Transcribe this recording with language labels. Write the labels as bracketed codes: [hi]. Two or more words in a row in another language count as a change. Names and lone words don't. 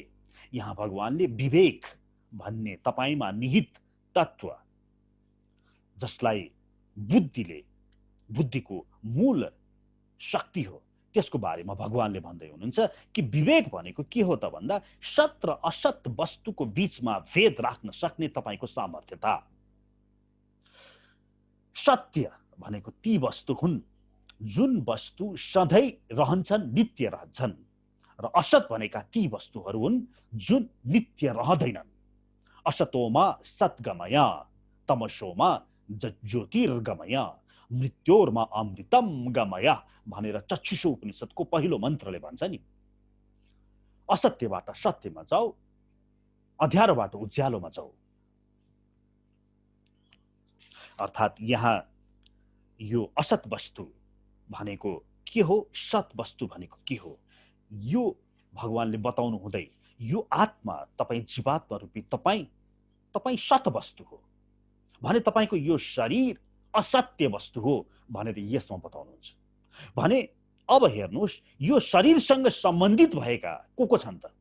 [ne] यहाँ भगवानले विवेक भन्ने तपाईमा निहित तत्व जसलाई बुद्धिको मूल शक्ति हो, त्यसको बारेमा भगवानले भन्दै हुनुहुन्छ कि विवेक भनेको के हो त भन्दा सत र असत वस्तुको बीचमा भेद राख्न सक्ने तपाईको सामर्थ्यता। सत्य भनेको ती वस्तु हुन् जुन वस्तु सधैँ रहन्छन्, नित्य रहन्छन्, र असत भनेका ती वस्तुहरू हुन् जुन नित्य रहँदैनन्। [sa] असतोमा सद्गमय तमसोमा ज्योतिर्गमय मृत्योर्मा अमृतम गमय [ne] भनेर चक्षुषो उपनिषदको पहिलो मन्त्रले भन्छ नि। असत्यबाट सत्यमा जाऊ, अँध्यारोबाट उज्यालोमा जाऊ। अर्थात् यहाँ यो असत वस्तु भनेको के हो, सत वस्तु भनेको के हो, यो भगवानले बताउनु हुँदै यो आत्मा तपाईँ जीवात्मा रूपी तपाईँ सत वस्तु हो भने तपाईको यो शरीर असत्य वस्तु हो भनेर यसमा बताउनुहुन्छ भने अब हेर्नुस् यो शरीरसँग सम्बन्धित भएका को छन् त?